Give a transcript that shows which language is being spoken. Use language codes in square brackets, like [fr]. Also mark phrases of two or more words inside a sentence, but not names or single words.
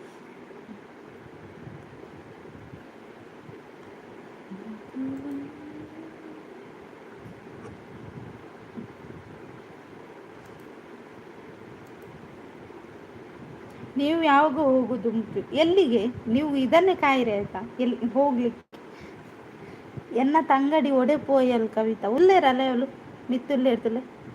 [kn] ನೀವು ಯಾವಾಗ ಹೋಗುದು? ಎಲ್ಲಿಗೆ? ನೀವು ಇದನ್ನೇ ಕಾಯಿರಿ ಆಯ್ತಾ, ಎಲ್ಲಿ ಹೋಗ್ಲಿಕ್ಕೆ? [tcy] ಎನ್ನ ತಂಗಡಿ ಒಡೆ ಪೋಯಲ್ ಕವಿತಾ ಉಲ್ಲೇರಲ್ಲ ಅವಳು ಮಿತ್ತುಲ್ಲೇ ಇರ್ತಲೆ.